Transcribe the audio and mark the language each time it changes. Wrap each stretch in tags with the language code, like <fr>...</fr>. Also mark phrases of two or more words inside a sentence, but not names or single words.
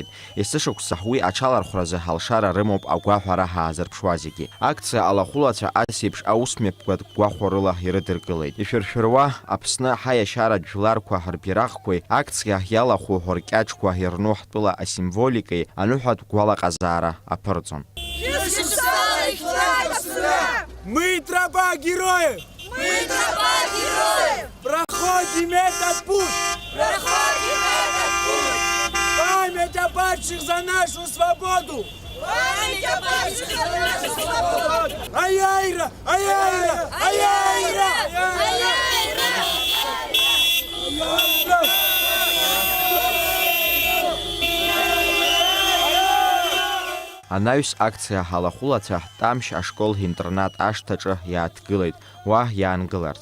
<ab>Есышықәса уи аҽалархәразы ҳалшара рымоуп агәаҳәара ҳаазырԥшуа зегьы. Акциа алахәылацәа асеиԥш аусмҩаԥгатә гәахәарыла ирыдыркылеит. Ишәыршәыруа Аԥсны ҳаиашьаратә жәларқәа ҳрбираҟқәеи акциа иалахәу ҳоркьаҿқәа ирну ҳтәыла асимволикеи аныҳәатә гәалаҟазаара аԥырҵон.</ab> <ru>Мы тропа героев! Мы тропа героев! Проходим этот путь! Проходим этот путь! Память о падших за нашу свободу! Память о падших за нашу свободу!</ru> <ab>Аяйра! Аяйра! Аяйра! Аяйра! Анаҩс акциа ҳалахәылацәа ҳтамшь ашкол-интернат ашҭаҿы иааҭгылеит, уа иаангыларц.</ab>